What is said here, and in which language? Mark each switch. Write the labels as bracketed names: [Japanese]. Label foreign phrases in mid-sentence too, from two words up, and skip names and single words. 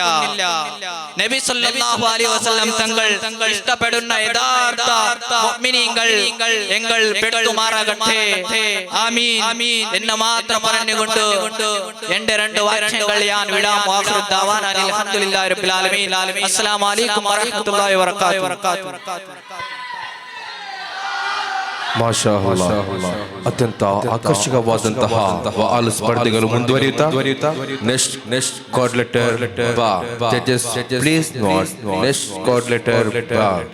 [Malayalam] നബി [Arabic] صلى الله عليه وسلم [Malayalam] തങ്ങൾ ഇഷ്ടപ്പെടുന്ന യഥാർത്ഥ മുഅ്മിനീങ്ങൾ എങ്ങൾ പെട്ടുമാറാകട്ടെ. ആമീൻ എന്ന് മാത്രം പറഞ്ഞുകൊണ്ട് എന്റെ 2 വാക്യങ്ങൾ ഞാൻ വിടാം. [Arabic] آخر دعوانا الحمد لله رب العالمين. السلام عليكم ورحمة الله وبركاته. ما شاء الله, [Kannada] ಅತ್ಯಂತ ಆಕರ್ಷಕವಾದಂತಹ ವಾಲ್ ಸ್ಪರ್ಧೆಗಳು ಮುಂದುವರಿಯುತ್ತಾ [English] next card letter [Kannada] ಬಾ. [English] judges please note next card letter ಬಾ.